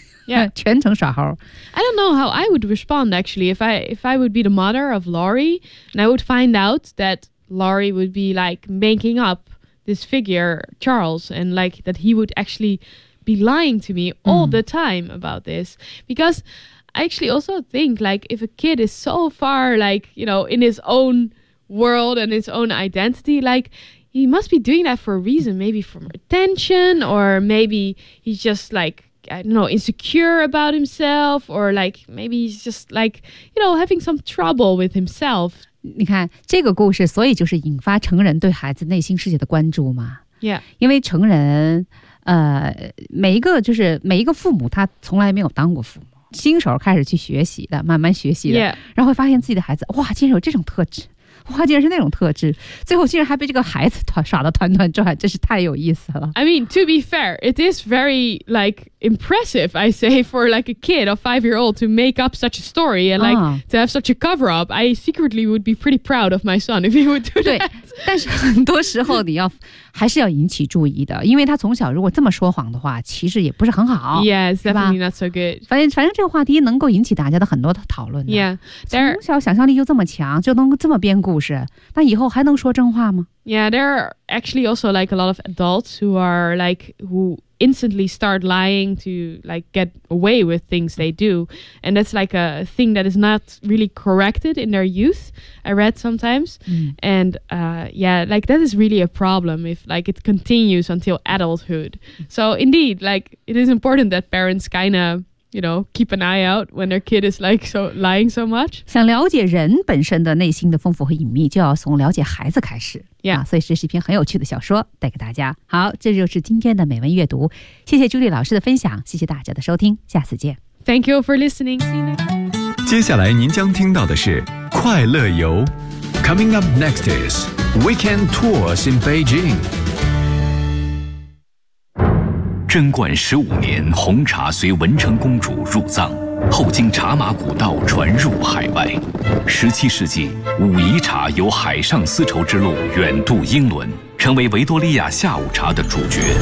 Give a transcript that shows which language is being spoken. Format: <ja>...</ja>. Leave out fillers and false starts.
<en>Yeah.</en> <zh>全程耍猴。</zh> <en>I don't know how I would respond actually if I would be the mother of Lori and I would find out that Lori would be like making up this figure, Charles, and like that he would actually be lying to me all the time about this. Because I actually also think like if a kid is so far like, you know, in his own world and his own identity, like he must be doing that for a reason, maybe for attention, or maybe he's just like, I don't know, insecure about himself, or like maybe he's just like, you know, having some trouble with himself.</en> <zh>你看这个故事，所以就是引发成人对孩子内心世界的关注嘛。</zh> <en>Yeah.</en> <zh>因为成人，每一个就是每一个父母，他从来没有当过父母，新手开始去学习的，慢慢学习的，</zh> <en>yeah.</en> <zh>然后会发现自己的孩子，哇，竟然有这种特质，花竟然是那种特质，最后竟然还被这个孩子耍得团团转，真是太有意思了。</zh> <en>I mean, to be fair, it is very, like, impressive, I say, for, like, a kid, a five-year-old to make up such a story and, like,、to have such a cover-up. I secretly would be pretty proud of my son if he would do that.</en> <zh>但是很多时候你要还是要引起注意的，因为他从小如果这么说谎的话，其实也不是很好。</zh> <en>Yes, definitely not so good.</en> <zh>反正这个话题能够引起大家的很多的讨论的。</zh> <en>Yeah,</en> <zh>从小想象力就这么强，就能这么编故事，那以后还能说真话吗？</zh> <en>Yeah, there are actually also like a lot of adults who are like who instantly start lying to like get away with things they do, and that's like a thing that is not really corrected in their youth. I read sometimes, and yeah, like that is really a problem if like it continues until adulthood. So indeed, like it is important that parents kinda. You know, keep an eye out when their kid is like so lying so much.</en> <zh>想了解人本身的内心的丰富和隐秘，就要从了解孩子开始。</zh> <en>Yeah,</en> <zh>所以这是一篇很有趣的小说，带给大家。好，这就是今天的美文阅读。谢谢 Julie 老师的分享，谢谢大家的收听，下次见。</zh> <en>Thank you for listening. See you next.</en> <zh>接下来您将听到的是快乐游。</zh> <en>Coming up next is Weekend Tours in Beijing.</en> <zh>贞观十五年，红茶随文成公主入藏，后经茶马古道传入海外。十七世纪，武夷茶由海上丝绸之路远渡英伦，成为维多利亚下午茶的主角。</zh>